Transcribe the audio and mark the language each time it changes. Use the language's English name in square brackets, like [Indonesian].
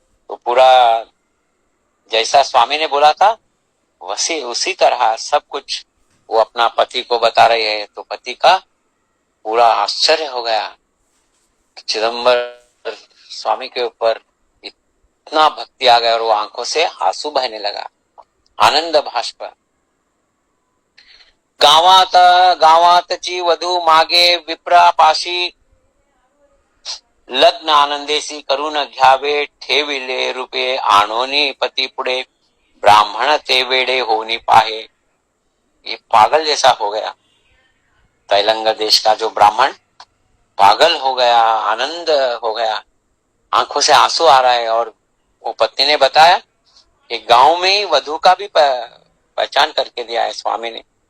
[Hindi] तो पूरा जैसा स्वामी ने बोला था वैसे उसी तरह सब कुछ वो अपना पति को बता रही है। तो पति का पूरा आश्चर्य हो गया, चिदंबर स्वामी के ऊपर इतना भक्ति आ गया और वो आंखों से आंसू बहने लगा, आनंद भाष्प। [Marathi] गावात गावातची वधू मागे विप्रापाशी, लग्न आनंदेशी करून घ्यावे, ठेविले रुपये आणोनी पती पुढे, ब्राह्मण ते वेडे होनी पाहे। [Hindi] ये पागल जैसा हो गया, तैलंग देश का जो ब्राह्मण पागल हो गया, आनंद हो गया, आंखों से आंसू आ रहा है। और वो पत्नी ने बताया कि गांव में ही वधु का भी पहचान करके दिया है स्वामी ने।